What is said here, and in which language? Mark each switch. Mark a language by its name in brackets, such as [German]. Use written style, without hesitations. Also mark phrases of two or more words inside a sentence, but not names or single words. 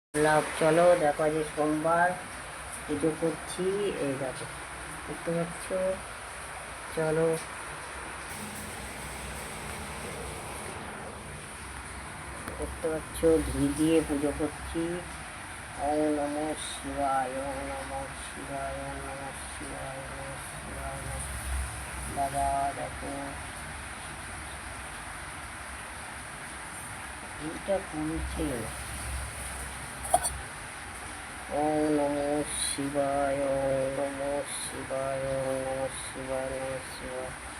[Bangla] লাভ চলো দেখো যে সোমবার পুজো করছি। এই দেখো দেখতে পাচ্ছ, চলো দেখতে পাচ্ছ ঘি দিয়ে পুজো করছি। [Sanskrit] ওম নমঃ শিবায়, ওম নমঃ শিবায়, ওম নমঃ শিবায়, ওম নমঃ শিবায়। [Bangla] বাবা দেখো ঘিটা কমছে। [Sanskrit] ওম নমঃ শিবায়, ওম নমঃ শিবায়, ওম নমঃ শিবায়, নমঃ শিবায়।